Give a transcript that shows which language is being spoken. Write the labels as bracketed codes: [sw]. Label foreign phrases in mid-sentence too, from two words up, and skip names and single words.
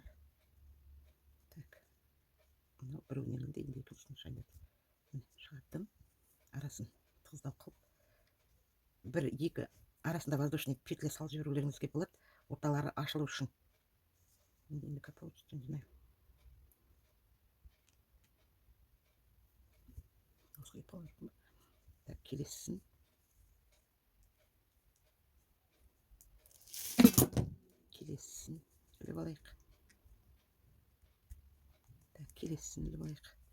[kk] Так, мынау біреуіне ілінді, екіншісін шайнады. Шығардым, арасын тығыздау қылып, бір-екі арасында [ru] воздушный петля [kk] салып жіберулеріңізге болады, орталары ашылу үшін. [ru] Енді как получится, не знаю. [kk] Осылай положим. Так, келесісін. Іліп алайық. Так, келесісін іліп алайық.